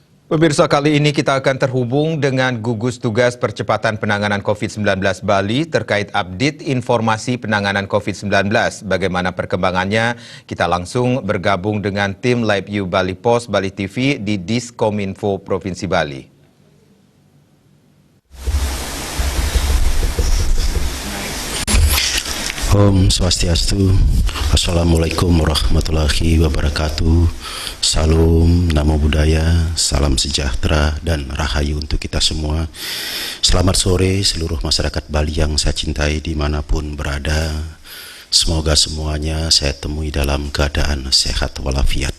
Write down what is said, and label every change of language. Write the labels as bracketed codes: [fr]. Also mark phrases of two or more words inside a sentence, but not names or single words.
[id] Pemirsa, kali ini kita akan terhubung dengan Gugus Tugas Percepatan Penanganan COVID-19 Bali terkait update informasi penanganan COVID-19. Bagaimana perkembangannya? Kita langsung bergabung dengan tim Live You Bali Post Bali TV di Diskominfo Provinsi Bali. [ban] Om Swastiastu. [ar] السلام عليكم ورحمة الله وبركاته. [id] Salam, [pi] Namo Buddhaya, [id] salam sejahtera dan rahayu untuk kita semua. Selamat sore seluruh masyarakat Bali yang saya cintai dimanapun berada. Semoga semuanya saya temui dalam keadaan sehat walafiat.